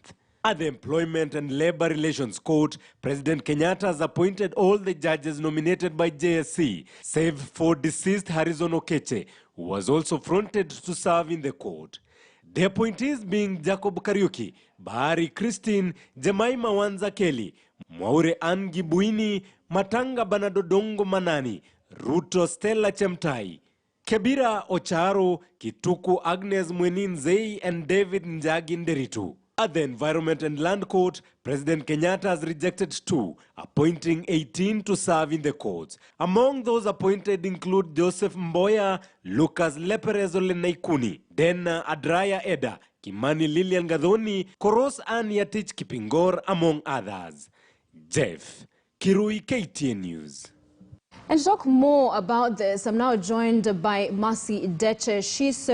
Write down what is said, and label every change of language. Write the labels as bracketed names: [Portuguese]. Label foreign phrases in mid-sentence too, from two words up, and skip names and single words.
[English] At the Employment and Labor Relations Court, President Kenyatta has appointed all the judges nominated by JSC, save for deceased Harrison Okeche, who was also fronted to serve in the court. The appointees being Jacob Kariuki, Bahari Christine, Jemima Wanza Kelly, Mwaure Ann Gibuini, Matanga Banadodongo Manani, Ruto Stella Chemtai, Kebira Ocharo, Kituku Agnes Mweninzei and David Njagi Nderitu. At the Environment and Land Court, President Kenyatta has rejected 2, appointing 18 to serve in the courts. Among those appointed include Joseph Mboya, Lucas Leperezole Naikuni, Dena Adraya Eda, Kimani Lilian Gadhoni, Koros Ann Yatich Kipingor, among others. Jeff Kirui, KTN News. And to talk more about this, I'm now joined by Mercy Deche. She